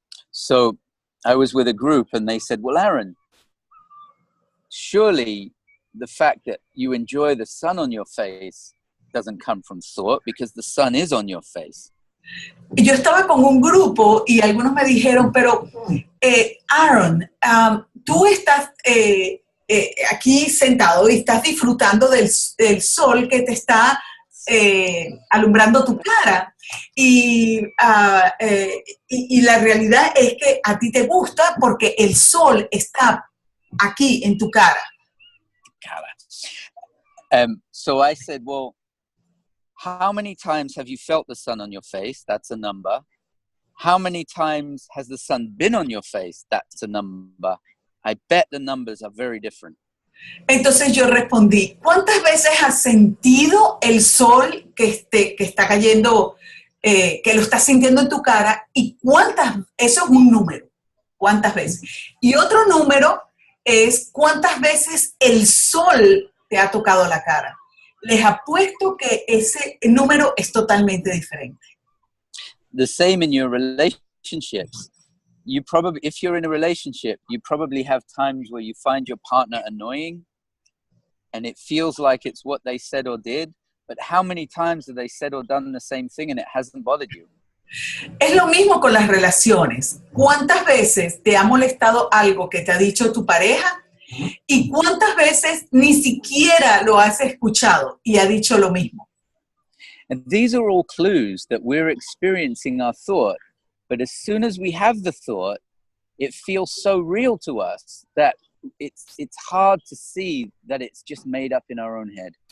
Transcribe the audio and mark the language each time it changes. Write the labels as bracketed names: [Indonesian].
[English] So I was with a group and they said, well, Aaron, surely the fact that you enjoy the sun on your face doesn't come from thought because the sun is on your face. [Spanish] Yo estaba con un grupo y algunos me dijeron, pero Aaron, tú estás aquí sentado y estás disfrutando del sol que te está alumbrando tu cara. Y la realidad es que a ti te gusta porque el sol está aquí en tu cara. [English] So I said, well, how many times have you felt the sun on your face? That's a number. How many times has the sun been on your face? That's a number. I bet the numbers are very different. [Spanish] Entonces yo respondí, ¿cuántas veces has sentido el sol que está cayendo, que lo estás sintiendo en tu cara? Y eso es un número, ¿cuántas veces? Y otro número es cuántas veces el sol te ha tocado la cara. Les apuesto que ese número es totalmente diferente. [English] The same in your relationships. You probably, if you're in a relationship, you probably have times where you find your partner annoying and it feels like it's what they said or did, but how many times have they said or done the same thing and it hasn't bothered you? [Spanish] Es lo mismo con las relaciones. ¿Cuántas veces te ha molestado algo que te ha dicho tu pareja? ¿Y cuántas veces ni siquiera lo has escuchado y ha dicho lo mismo? [English] And these are all clues that we're experiencing our thought, but as soon as we have the thought, it feels so real to us that it's hard to see that it's just made up in our own head.